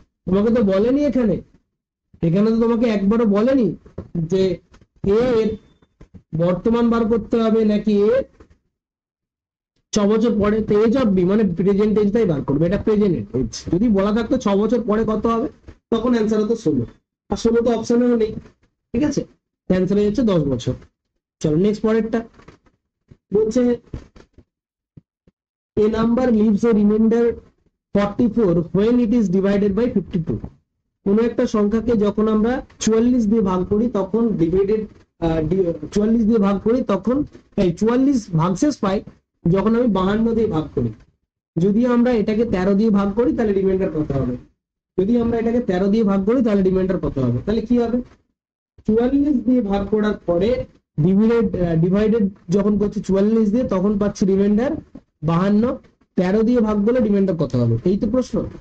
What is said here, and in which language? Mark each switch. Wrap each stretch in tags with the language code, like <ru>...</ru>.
<bn>তোমাকে তো বলেনি এখানে তো তোমাকে একবারও বলেনি যে a এর বর্তমান বার করতে হবে নাকি a 6 বছর পরে, তো এজ অফ বি মানে প্রেজেন্ট এজটাই বার করবে, এটা প্রেজেন্ট এজ। যদি বলা থাকতো 6 বছর পরে কত হবে, তখন অ্যান্সার হতো 16, আর 16 তো অপশনেও নেই, ঠিক আছে, অ্যান্সার হয়ে যাচ্ছে 10 বছর। চলো নেক্সট পরেরটা বলছে</bn> <en>a number leaves a remainder 44 when it is divided by 52।</en> <bn>কোন একটা সংখ্যাকে যখন আমরা 44 দিয়ে ভাগ করি তখন 44 দিয়ে ভাগ করি তখন 44 ভাগশেষ পাই যখন আমি 52 দিয়ে ভাগ করি। যদি আমরা এটাকে 13 দিয়ে ভাগ করি তাহলে রিমাইন্ডার কত হবে, যদি আমরা এটাকে 13 দিয়ে ভাগ করি তাহলে রিমাইন্ডার কত হবে, তাহলে কি হবে 44 দিয়ে ভাগ করার পরে ডিভাইডেড যখন করছি 44 দিয়ে তখন পাচ্ছি রিমাইন্ডার 52, 13 দিয়ে ভাগ করলে রিমাইন্ডার কত হবে, এই তো প্রশ্ন।</bn>